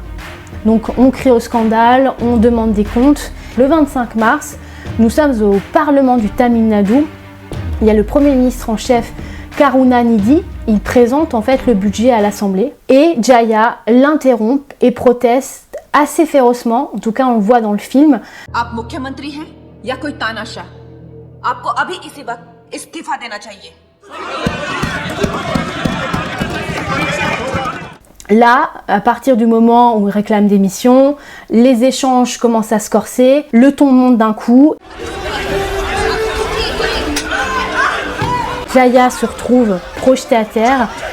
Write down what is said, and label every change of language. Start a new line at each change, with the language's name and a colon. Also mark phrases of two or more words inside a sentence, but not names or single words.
French: Donc on crie au scandale, on demande des comptes. Le 25 mars, nous sommes au Parlement du Tamil Nadu. Il y a le Premier ministre en chef Karunanidhi. Il présente en fait le budget à l'Assemblée. Et Jaya l'interrompt et proteste assez férocement. En tout cas, on le voit dans le film.
Hindi: आप मुख्यमंत्री हैं या कोई तानाशाह? आपको अभी इसी वक्त इस्तीफा देना चाहिए।
French: Là, à partir du moment où il réclame démission, les échanges commencent à se corser, le ton monte d'un coup. Jaya se retrouve projetée à terre.